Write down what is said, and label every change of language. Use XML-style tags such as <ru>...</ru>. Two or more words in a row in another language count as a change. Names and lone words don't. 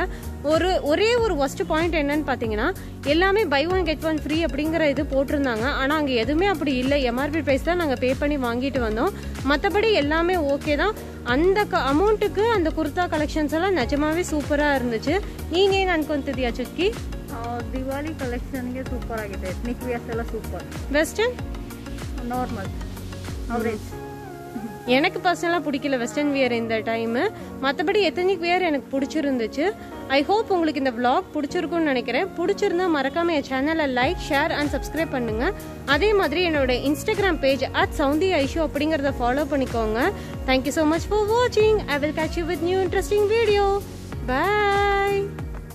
<ta>ஒரே ஒரு ஒஸ்ட் பாயிண்ட் என்னன்னு பார்த்தீங்கன்னா எல்லாமே</ta> <en>buy one get one free</en> <ta>அப்படிங்கிற இது போட்டிருந்தாங்க. ஆனால் அங்கே எதுவுமே அப்படி இல்லை.</ta> <en>MRP price</en> <ta>தான் நாங்கள் பே பண்ணி வாங்கிட்டு வந்தோம். மற்றபடி எல்லாமே ஓகே தான். அந்த அமௌண்ட்டுக்கு அந்த குர்தா கலெக்ஷன்ஸ் எல்லாம் நிஜமாவே ಸೂಪರಾ இருந்துச்சு.</ta> <kn>ನೀನು ಏನು ಅನ್ಕೊಂತಿದ್ಯಾ ಚುಟ್ಕಿ? ದಿವಾಲಿ ಕಲೆಕ್ಷನ್ಗೆ ಸೂಪರ್ ಆಗಿದೆ.</kn> <en>ethnic wears</en> <kn>ಎಲ್ಲ ಸೂಪರ್.</kn> <en>வெஸ்டர்ன் normal average.</en> <ta>எனக்கு பர்சனலாக பிடிக்கல</ta> <en>western wear</en> <ta>இந்த டைமு. மற்றபடி</ta> <en>ethnic wear</en> <ta>எனக்கு பிடிச்சிருந்துச்சு.</ta> <en>I hope</en> <ta>உங்களுக்கு இந்த vlog பிடிச்சிருக்கும்னு நினைக்கிறேன். பிடிச்சிருந்தா மறக்காம என் சேனலை</ta> <en>like, share and subscribe</en> <ta>பண்ணுங்க. அதே மாதிரி என்னோட இன்ஸ்டாகிராம் பேஜ் @soundiaishu அப்படிங்கிறத ஃபாலோ பண்ணிக்கோங்க.</ta> <en>Thank you so much for watching. I will catch you with new interesting video. Bye.</en>